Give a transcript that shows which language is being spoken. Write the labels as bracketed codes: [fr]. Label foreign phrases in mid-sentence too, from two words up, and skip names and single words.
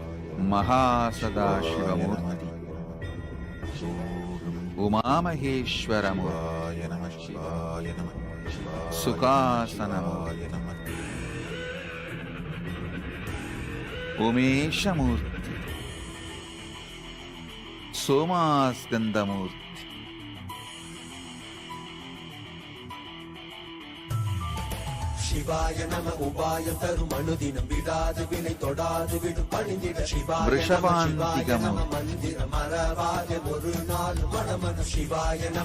[sa] Mahasadashivamurti. Umamaheshwaramurti. शिवाय नमः। शिवाय नमः. Sukhasanamurti. शिवाय नमः. Umeshamurti. Somaskandamurti. [ta] சிவாய நம உபாயம் தரும் அனுதினம் விடாது வினை தொடாது விடும் பணிந்திட சிவாய [sa] Vrishabhantigamurti. [ta] மந்திரம் மறவாத ஒரு நாள் மனமன சிவாய நம